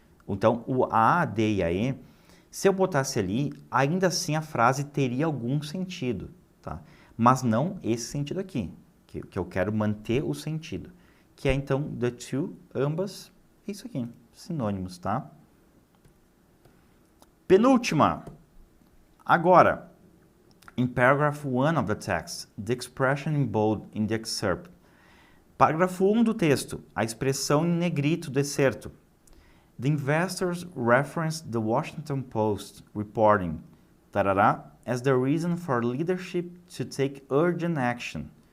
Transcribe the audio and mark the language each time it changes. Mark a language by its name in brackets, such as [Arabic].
[Portuguese] Então, o A, D e a E, se eu botasse ali, ainda assim a frase teria algum sentido, tá? Mas não esse sentido aqui, que eu quero manter o sentido. Que é, então, [English] the two, [Portuguese] ambas, é isso aqui, sinônimos, tá? Penúltima. [English] Agora, in paragraph 1 of the text, the expression in bold in the excerpt. [Portuguese] Parágrafo 1 do texto, a expressão em negrito do excerto. [English] The investors referenced the Washington Post reporting, tarará, as the reason for leadership to take urgent action.